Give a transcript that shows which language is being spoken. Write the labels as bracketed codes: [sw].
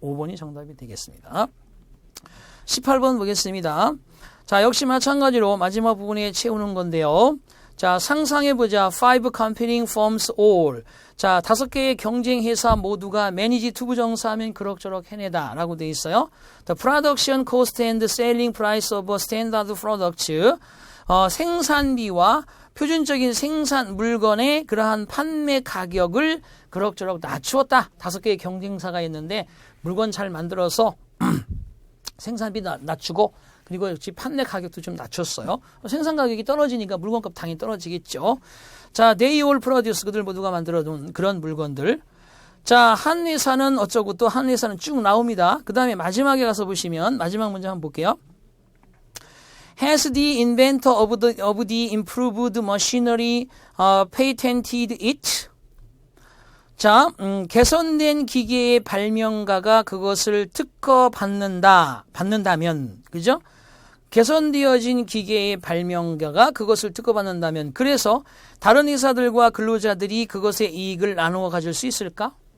[ko] 5번이 정답이 되겠습니다. 18번 보겠습니다. 자, 역시 마찬가지로 마지막 부분에 채우는 건데요. [en] 자, [ko] 상상해보자. [en] 5 competing firms all. [ko] 자, 5개의 경쟁 회사 모두가 매니지 투부정사하면 그럭저럭 해내다 라고 되어 있어요. [en] The production cost and selling price of standard products. [ko] 생산비와 표준적인 생산 물건의 그러한 판매 가격을 그럭저럭 낮추었다. 5개의 경쟁사가 있는데 물건 잘 만들어서 생산비 낮추고 그리고 역시 판매 가격도 좀 낮췄어요. 생산 가격이 떨어지니까 물건값 당연히 떨어지겠죠. [en] 자, they all produce. [ko] 그들 모두가 만들어 놓은 그런 물건들. 자, 한 회사는 어쩌고 또 한 회사는 쭉 나옵니다. 그 다음에 마지막에 가서 보시면 마지막 문제 한번 볼게요. [en] Has the inventor of the improved machinery patented it? [ko] 자, 개선된 기계의 발명가가 그것을 받는다면, 그죠? 개선되어진 기계의 발명가가 그것을 특허받는다면, 그래서 다른 회사들과 근로자들이 그것의 이익을 나누어 가질 수 있을까?